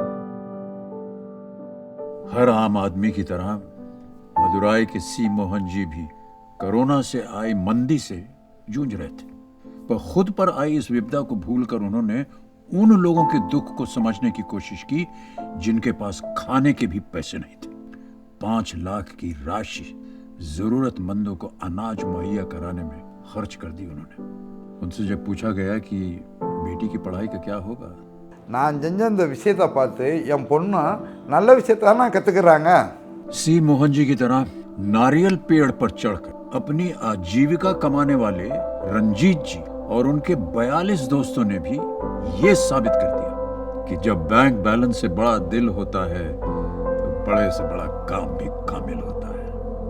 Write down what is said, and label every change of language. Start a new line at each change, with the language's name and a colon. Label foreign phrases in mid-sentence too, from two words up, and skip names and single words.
Hindi: हर आम आदमी की तरह मदुराई के सी मोहन जी भी कोरोना से आई मंदी से जूझ रहे थे, पर खुद पर आई इस विपदा को भूलकर उन्होंने उन लोगों के दुख को समझने की कोशिश की जिनके पास खाने के भी पैसे नहीं थे। 5 लाख की राशि जरूरतमंदों को अनाज मुहैया कराने में खर्च कर दी उन्होंने। उनसे जब पूछा गया कि बेटी की पढ़ाई का क्या होगा,
Tamil: நான் செஞ்ச இந்த விஷயத்தை பார்த்து என் பொண்ணு நல்ல விஷயத்தை தான் கற்றுக்கிறாங்க।
Hindi: सी मोहन जी की तरह नारियल पेड़ पर चढ़कर अपनी आजीविका कमाने वाले रंजीत जी और उनके 42 दोस्तों ने भी ये साबित कर दिया कि जब
English: bank balance
Hindi: से बड़ा दिल होता है तो बड़े से बड़ा काम भी कामिल होता है।